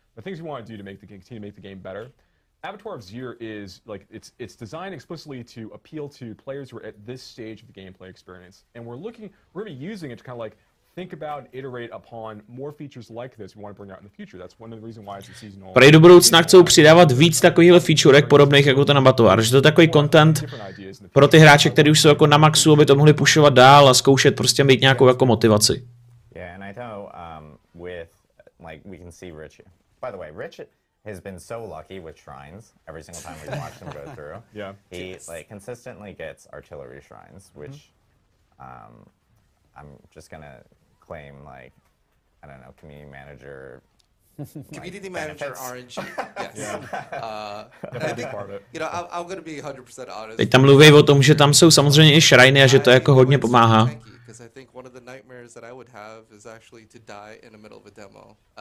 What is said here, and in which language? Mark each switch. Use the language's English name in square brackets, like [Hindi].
[English] The things we want to do to continue to make the game better. Abattoir of Zir is like it's designed explicitly to appeal to players who are at this stage of the gameplay experience, and we're going to be using it to kind of like think about and iterate upon more features like this we want to bring out in the future. That's one of the reasons why it's a seasonal. [Czech] Prej do budoucna chcou přidávat víc takovýchhle featurek podobných jako ten abattoir, že to je takový content pro ty hráče, kteří už jsou jako na maxu, aby to mohli pushovat dál a zkoušet prostě mít nějakou jako motivaci. [English] Yeah, and I know with like we can see Rich. By the way, Rich has been so lucky with shrines every single time we've watched him go through. Yeah. He like consistently gets artillery shrines, which I'm just gonna claim like I don't know, community manager. Community manager RNG. Yes. Yeah. I think, you know, I'm going to be 100% honest. [Czech] Teď tam mluví o tom, že tam jsou samozřejmě i shriny a že to jako hodně pomáhá. [English] Because I think one of the nightmares that I would have is actually to die in the middle of a demo.